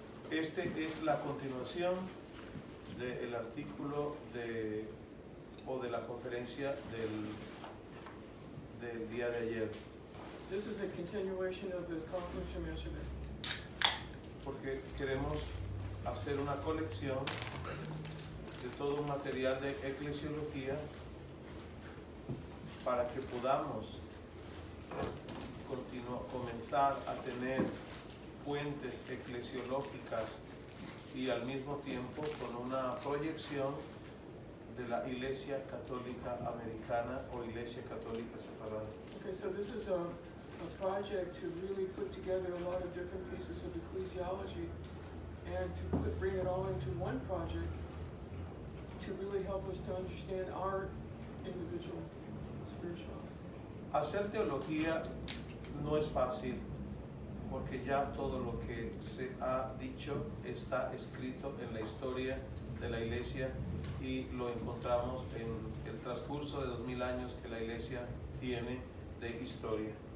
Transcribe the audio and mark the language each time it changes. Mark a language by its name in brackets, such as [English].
[Spanish] Este es la continuación del artículo o de la conferencia del día de ayer. [English] This is a continuation of the conference from yesterday. [Spanish] Porque queremos hacer una colección de todo un material de eclesiología para que podamos comenzar a tener fuentes eclesiológicas y al mismo tiempo con una proyección de la Iglesia Católica Americana o Iglesia Católica Separada. [English] Okay, so this is a project to really put together a lot of different pieces of ecclesiology and to bring it all into one project to really help us to understand our individual spirituality. [Spanish] Hacer teología no es fácil porque ya todo lo que se ha dicho está escrito en la historia de la Iglesia y lo encontramos en el transcurso de 2000 años que la Iglesia tiene de historia.